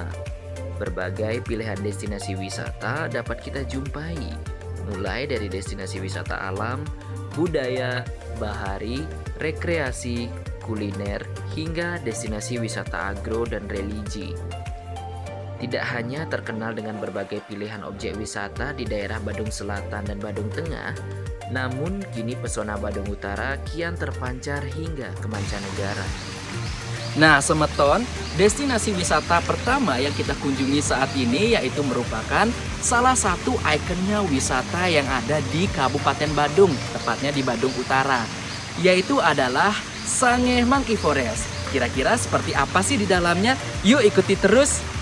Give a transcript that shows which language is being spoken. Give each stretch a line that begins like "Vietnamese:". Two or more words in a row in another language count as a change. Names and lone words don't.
Indonesian: Berbagai pilihan destinasi wisata dapat kita jumpai, mulai dari destinasi wisata alam, budaya, bahari, rekreasi, kuliner, hingga destinasi wisata agro dan religi. Tidak hanya terkenal dengan berbagai pilihan objek wisata di daerah Badung Selatan dan Badung Tengah, namun kini pesona Badung Utara kian terpancar hingga ke mancanegara. Nah, Semeton, destinasi wisata pertama yang kita kunjungi saat ini yaitu merupakan salah satu ikonnya wisata yang ada di Kabupaten Badung, tepatnya di Badung Utara, yaitu adalah Sangeh Monkey Forest. Kira-kira seperti apa sih di dalamnya? Yuk ikuti terus.